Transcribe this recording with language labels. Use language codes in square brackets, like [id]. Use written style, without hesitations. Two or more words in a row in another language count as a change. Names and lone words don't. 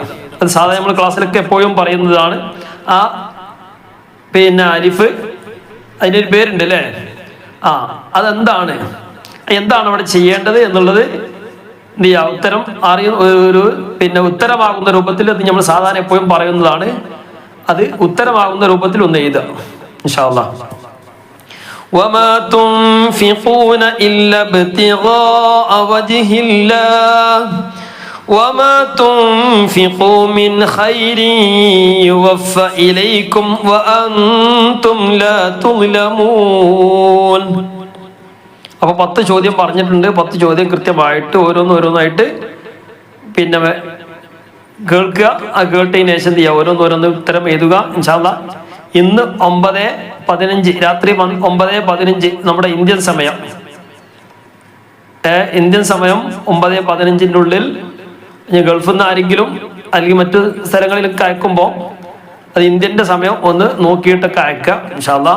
[ml] അത് സാധാരണ നമ്മൾ ക്ലാസ്സിലൊക്കെ എപ്പോഴും പറയുന്നതാണ്. ആ പിന്നെ അലിഫ്, അതിൻ്റെ ഒരു പേരുണ്ട് അല്ലേ, അതെന്താണ്, എന്താണ് അവിടെ ചെയ്യേണ്ടത് എന്നുള്ളത് എന്ത് ചെയ്യാം, ഉത്തരം ഒരു പിന്നെ ഉത്തരമാകുന്ന രൂപത്തിൽ അത് നമ്മൾ സാധാരണ എപ്പോഴും പറയുന്നതാണ്. അത് ഉത്തരമാകുന്ന രൂപത്തിൽ ഒന്ന് എഴുതുക [ar] إن شاء الله. وما تنفقون إلا ابتغاء وجه الله وما تنفقوا من خير يوفى إليكم وأنتم لا تظلمون. [ml] അപ്പോൾ 10 ചോദ്യം പറഞ്ഞിട്ടുണ്ട്. 10 ചോദ്യം കൃത്യമായിട്ട് ഓരോന്നായിട്ട് പിന്നെ കേൾക്കുക. ആ കേട്ടതിന് ശേഷം എന്ത് ചെയ്യുക, ഓരോന്ന് ഉത്തരം എഴുതുക [ar] إن شاء الله. [ml] ഇന്ന് 9:15 രാത്രി 9:15 നമ്മുടെ ഇന്ത്യൻ സമയം 9:15 ഉള്ളിൽ ഗൾഫിൽ നിന്ന് ആരെങ്കിലും അല്ലെങ്കിൽ മറ്റു സ്ഥലങ്ങളിലൊക്കെ അയക്കുമ്പോൾ അത് ഇന്ത്യൻ്റെ സമയം ഒന്ന് നോക്കിയിട്ടൊക്കെ അയക്കുക [ar] إن شاء الله.